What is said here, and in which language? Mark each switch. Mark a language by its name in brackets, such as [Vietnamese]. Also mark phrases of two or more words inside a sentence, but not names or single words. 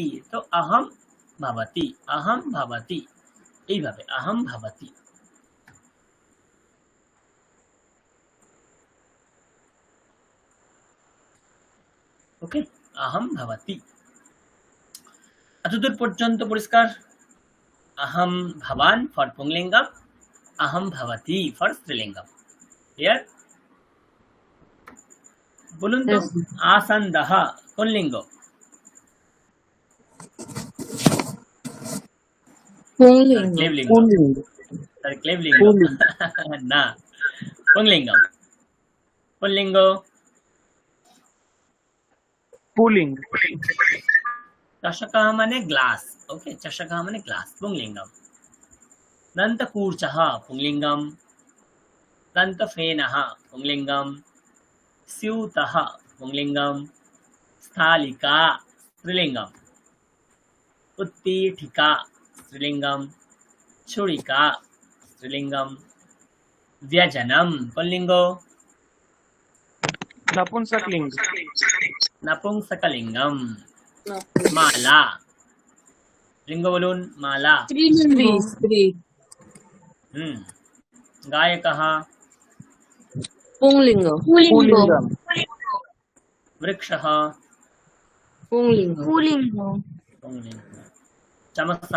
[Bangla] তো আহম ভবতী, এইভাবে আহম ভবতী। ওকে, আহম ভবতী। এতদূর পর্যন্ত পরিষ্কার? [Sanskrit] अहम भवान फॉर पुंगलिंगम, अहम भवती फॉर स्त्रीलिंगम। [Bangla] क्लियर? বলুন তো, [English] Yes, sir. [Bangla] आसन्दः কোন লিঙ্গ? পুংলিঙ্গ। ক্লেবলিঙ্গ। [Sanskrit] पुल्लिंग [Bangla] তার ক্লেবলিঙ্গ পুল্লিঙ্গ। না, পুংলিঙ্গম। কোন লিঙ্গ? [Sanskrit] पुलिंग। [Bangla] चषकः মানে গ্লাস। ওকে, चषकः মানে গ্লাস, পুংলিঙ্গম। [Sanskrit] दन्तकूर्चः पुंलिङ्गं, दन्तफेनः पुंलिङ्गं, स्यूतः पुंलिङ्गं, स्थालिका स्त्रीलिङ्गम्, उत्पीठिका स्त्रीलिङ्गं, छुरिका स्त्रीलिङ्गं, व्यजनं पुल्लिङ्गो, नपुंसकलिंग। नपुंसकलिङ्गं, माला लिंग बोलून, माला। [Bangla] স্ত্রীলিঙ্গ। স্ত্রী। [Sanskrit] गायकः, [Bangla] পুংলিঙ্গ। পুলিঙ্গ। [Sanskrit] वृक्षः, [Bangla] পুংলিঙ্গ। পুলিঙ্গ। [Sanskrit] पुंलिङ्ग, चमसः,